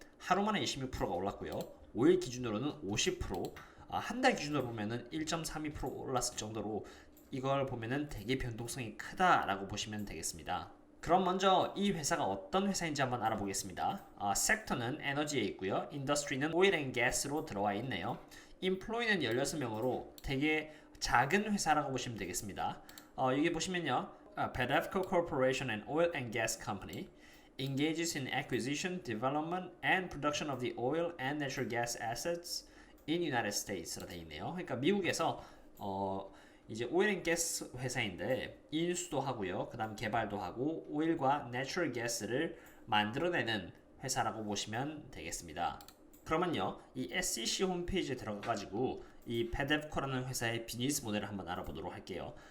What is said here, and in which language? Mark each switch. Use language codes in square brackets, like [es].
[ko] 하루 만에 26%가 올랐고요. 5일 기준으로는 50%, 한 달 기준으로 보면은 1.32% 올랐을 정도로 이걸 보면은 되게 변동성이 크다라고 보시면 되겠습니다. 그럼 먼저 이 회사가 어떤 회사인지 한번 알아보겠습니다. 섹터는 에너지에 있고요. 인더스트리는 오일 앤 가스로 들어와 있네요. 인플로이는 16명으로 되게 작은 회사라고 보시면 되겠습니다. 여기 보시면요. [en] Pedevco Corporation and Oil and Gas Company engages in acquisition, development, and production of the oil and natural gas assets in United States라 [ko] 되어 있네요. 그러니까 미국에서 이제 오일 앤 가스 회사인데 인수도 하고요. 그다음 개발도 하고 오일과 내추럴 가스를 만들어내는 회사라고 보시면 되겠습니다. 그러면요, 이 SEC 홈페이지에 들어가가지고 이 페데프코라는 회사의 비즈니스 모델을 한번 알아보도록 할게요.